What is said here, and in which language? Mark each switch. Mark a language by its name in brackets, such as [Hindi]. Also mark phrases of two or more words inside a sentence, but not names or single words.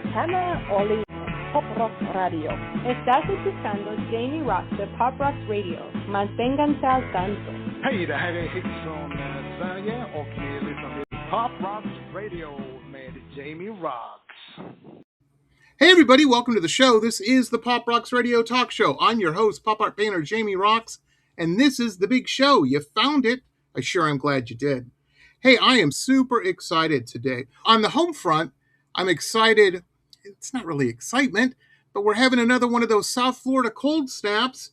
[Spanish] programa Oli Pop Rock Radio. Estás escuchando Jamie Rock de Pop Rock Radio. Manténganse al tanto. [Swedish] Hej, det här är Hits från Sverige och ni lyssnar till Pop Rock Radio med Jamie Roxx. [English] Hey everybody, welcome to the show. This is the Pop Rocks Radio Talk Show. I'm your host, pop art painter Jamie Roxx, and this is the big show. You found it. I sure am glad you did. Hey, I am super excited today. On the home front, I'm excited. It's not really excitement, but we're having another one of those South Florida cold snaps.